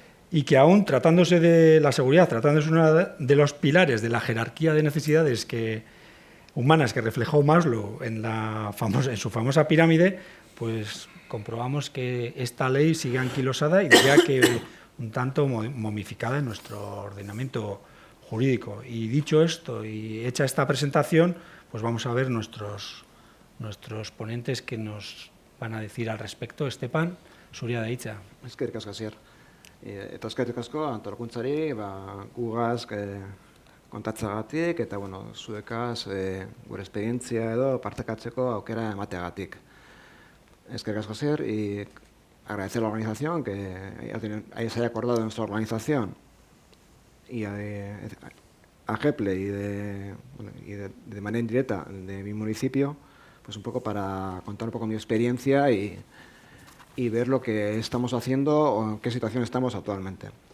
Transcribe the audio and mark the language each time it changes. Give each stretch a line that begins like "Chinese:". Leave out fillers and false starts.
Spanish: Y que aún tratándose de la seguridad, tratándose uno de los pilares de la jerarquía de necesidades humanas que reflejó Maslow en su famosa pirámide, pues comprobamos que esta ley sigue anquilosada y diría que un tanto momificada en nuestro ordenamiento jurídico. Y dicho esto y hecha esta presentación, pues vamos a ver nuestros ponentes que nos van a decir al respecto.
Basque: Estepan, zurea da hitza. Eskerrik asko, Asier. Eta eskerrik asko antolakuntzari, gugaz kontatzagatik eta zuekaz gure esperientzia edo partekatzeko aukera emateagatik. Eskerrik asko,
Spanish: Asier, y agradecer a la organización que se haya acordado de nuestra organización y a GEPLE y de manera indirecta de mi municipio, pues un poco para contar un poco mi experiencia y ver lo que estamos haciendo o en qué situación estamos actualmente.